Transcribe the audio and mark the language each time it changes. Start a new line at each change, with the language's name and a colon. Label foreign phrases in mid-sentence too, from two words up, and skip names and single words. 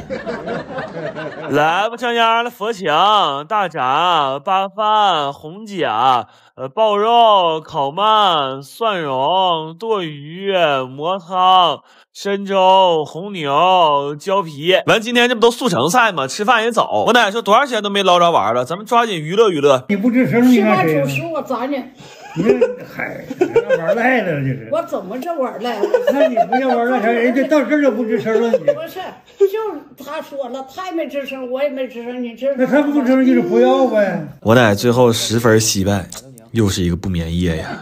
Chinese: 來吧，上家的佛牆、大閘、粑飯、紅甲、爆肉、烤鰻、蒜蓉、剁魚、蘑湯、参粥、紅牛、椒皮。完，今天这不都速成菜嗎？吃飯也早。我奶說多少時間都沒撈着玩了，咱們抓緊娛樂娛樂。你不吱聲，你看誰？吃饭主食我咋呢？你这嗨，玩赖了，这是。我怎么这玩赖了？那你不要玩赖啥？人家到这儿就不吱声了，你。不是，就他說了，他也沒吱聲，我也沒吱聲，你這。那他不吱聲，你就不要唄。我奶最後10分惜敗，又是一個不眠夜呀。